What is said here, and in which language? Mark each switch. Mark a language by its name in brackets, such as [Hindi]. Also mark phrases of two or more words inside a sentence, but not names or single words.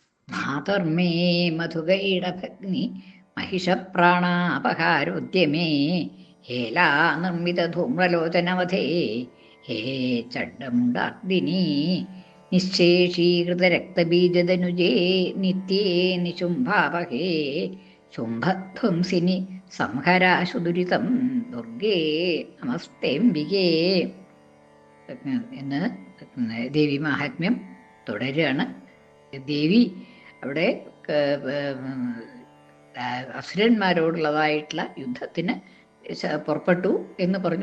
[Sanskrit] മാതർമേ മധുകൈടഭഗ്നി महिषप्राणापहारोद्यमे हेला निर्मितधूम्रलोचनवधे हे चण्डमुण्डार्दिनी निःशेषीकृतरक्तबीजदनुजे नित्ये निशुम्भावहे ശുംഭധ്വംസിനി സംഹരാശുദുരിതം ദുർഗേ നമസ്തേംബികേ [Malayalam] എന്ന് ദേവി മാഹാത്മ്യം തുടരുകയാണ്. ദേവി അവിടെ അസുരന്മാരോടുള്ളതായിട്ടുള്ള യുദ്ധത്തിന് പുറപ്പെട്ടു എന്ന് പറഞ്ഞു.